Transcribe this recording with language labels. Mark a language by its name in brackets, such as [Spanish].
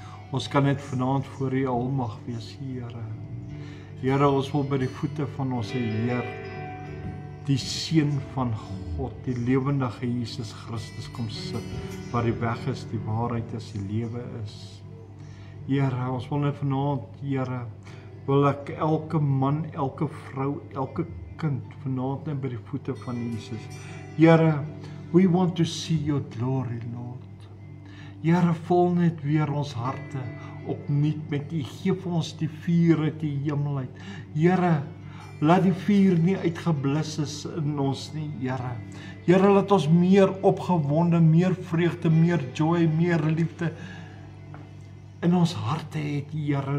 [Afrikaans] Ons kan net vanaand voor U almag wees, Here. Here, ons wil by die voete van ons Heer, die Seun van God, die lewendige Jesus Christus kom sit, waar die weg is, die waarheid is, die lewe is. Here, ons wil net vanaand, Here, wil ek elke man, elke vrou, elke kind vanaand net by die voete van Jesus. [English] Here, we want to see your glory, Lord. [Afrikaans] Here, vul net weer ons harte opnuut met U. Gee vir ons die vuur uit die hemel uit. Here, laat die vuur nie uitgeblus is in ons nie, Here. Here, laat ons meer opgewonde, meer vreugde, meer joy, meer liefde in ons harte het, Here.